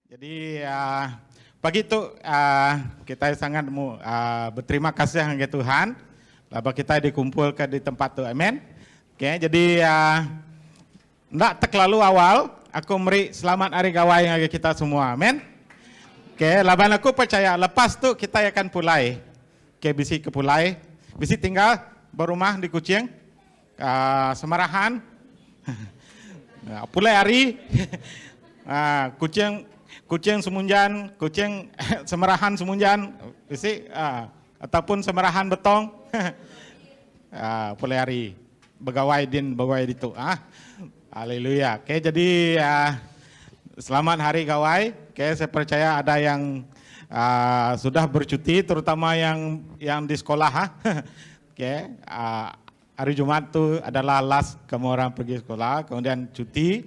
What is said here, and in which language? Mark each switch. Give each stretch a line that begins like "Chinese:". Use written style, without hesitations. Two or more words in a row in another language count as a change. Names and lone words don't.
Malay: Jadi pagi itu kita sangat berterima kasih kepada Tuhan. Lalu kita dikumpulkan di tempat itu, amin. Oke, jadi tidak terlalu awal, aku beri selamat hari gawai bagi kita semua, amin.
Iban: Oke, laban aku percaya lepas tu kita akan pulai. Oke, bisi ke pulai, bisi tinggal berumah di Kucing, Semarahan, pulai hari, Kucing Semunjan, Kucing Semarahan Semunjan, bisi ataupun Semarahan Betong, pulai hari, begawai itu, haleluya.
Malay: Oke, jadi selamat hari gawai. Oke, saya percaya ada yang sudah bercuti, terutama yang di sekolah. Oke, hari Jumat itu adalah last kamu orang pergi sekolah, kemudian cuti.